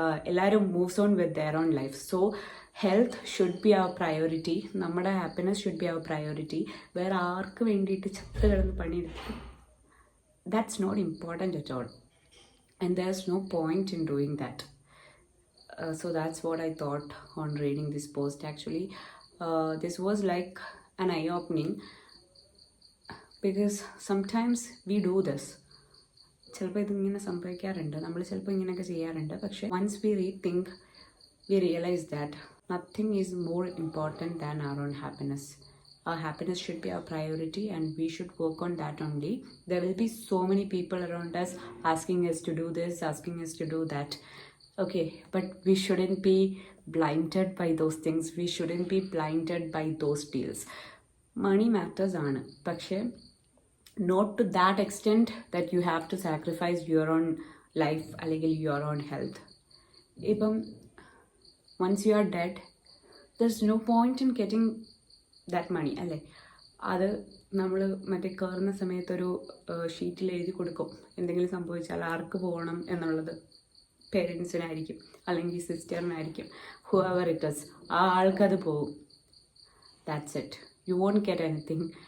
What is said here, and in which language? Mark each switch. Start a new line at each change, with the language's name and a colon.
English: എല്ലാവരും moves on with their own life. So health should be our priority. നമ്മുടെ happiness should be our priority.
Malayalam: വേറെ ആർക്ക് വേണ്ടിയിട്ട് ചത്ത് കിടന്ന് പണിയെടുത്ത്
English: That's not important at all, and there is no point in doing that. So that's what I thought on reading this post. Actually, this was like an eye-opening, because sometimes we do this.
Malayalam: ചിലപ്പോൾ ഇതിങ്ങനെ സംഭവിക്കാറുണ്ട്, നമ്മൾ ചിലപ്പോൾ ഇങ്ങനെയൊക്കെ ചെയ്യാറുണ്ട്. പക്ഷേ
English: once we rethink, we realize that nothing is more important than our own happiness. Our happiness should be our priority and we should work on that only. There will be so many people around us asking us to do this, asking us to do that. Okay, but we shouldn't be blinded by those things. We shouldn't be blinded by those deals. Money matters
Malayalam: ആണ്, പക്ഷേ
English: not to that extent that you have to sacrifice your own life
Malayalam: അല്ലെങ്കിൽ
English: your own health.
Malayalam: ഇപ്പം
English: once you are dead, there is no point in getting that money
Malayalam: അല്ലേ. അത് നമ്മൾ മറ്റേ കയറുന്ന സമയത്തൊരു ഷീറ്റിൽ എഴുതി കൊടുക്കും, എന്തെങ്കിലും സംഭവിച്ചാൽ ആർക്ക് പോകണം എന്നുള്ളത്. പേരൻസിനായിരിക്കും അല്ലെങ്കിൽ സിസ്റ്ററിനായിരിക്കും,
English: whoever it is,
Malayalam: ആ ആൾക്കത് പോവും.
English: That's it. You won't get anything.